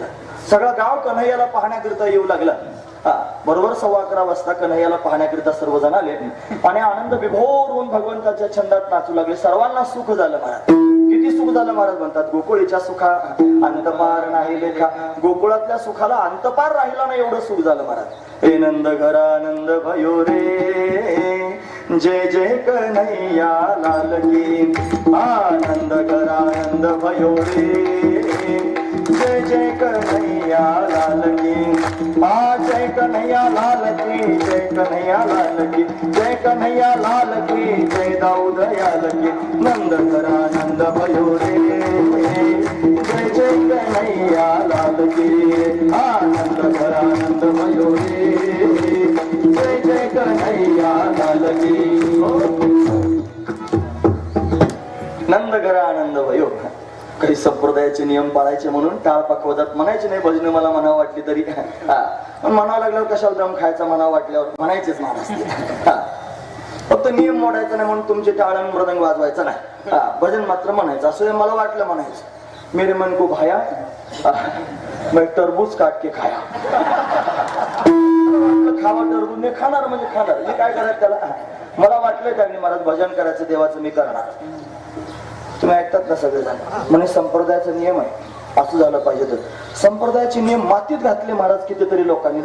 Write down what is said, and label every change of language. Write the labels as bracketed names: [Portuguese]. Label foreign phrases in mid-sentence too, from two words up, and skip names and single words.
[Marathi] सगळं गाव कन्हैयाला पाहण्याकरिता येऊ लागला. बरोबर 11:15 वाजता कन्हैयाला पाहण्याकरिता सर्वजण आले आणि आनंद विभोर होऊन भगवंताच्या छंदात नाचू लागले. सर्वांना सुख झालं महाराज. किती सुख झालं महाराज म्हणतात, गोकुळीच्या सुखा अंतपार नाही लेखा. गोकुळातल्या सुखाला अंतपार राहिला नाही एवढं सुख झालं महाराज. [Hindi] हे नंद घरानंद भयो रे, जय जय कन्हैया लाल की. आनंद घरानंद भयो रे, जय जय कन्हैया लाल की. जय कन्हैया लाल की, जय कन्हैया लाल की, जय कन्हैया लाल की, जय दाऊद याल की. नंद घरानंद भयो रे, जय जय कन्हैया लाल की. आनंद घरानंद भयो रे, जय जय कन्हैया लाल की. नंद घरानंद भयो. [Marathi] काही संप्रदायाचे नियम पाळायचे म्हणून टाळ पकवतात, म्हणायचे नाही भजन मला म्हणावं वाटली तरी. पण म्हणावं लागल्यावर कशाला दम खायचा, म्हणावं वाटल्यावर म्हणायचेच महाराज. फक्त नियम मोडायचा नाही म्हणून तुमचे टाळ मृदंग वाजवायचा नाही. भजन मात्र म्हणायचं. असं मला वाटलं म्हणायचं. [Hindi] मेरे मन को भाया मैं टरबूज काट के खाया. [Marathi] खावा टरबूज मी खाणार म्हणजे खाणार. मी काय करायचं त्याला. मला वाटलं त्यांनी महाराज भजन करायचं देवाचं मी करणार. तुम्ही ऐकतात ना सगळेजण म्हणजे संप्रदायाचा नियम आहे, असं झालं पाहिजे. तर संप्रदायाचे नियम मातीत घातले महाराज कितीतरी लोकांनी.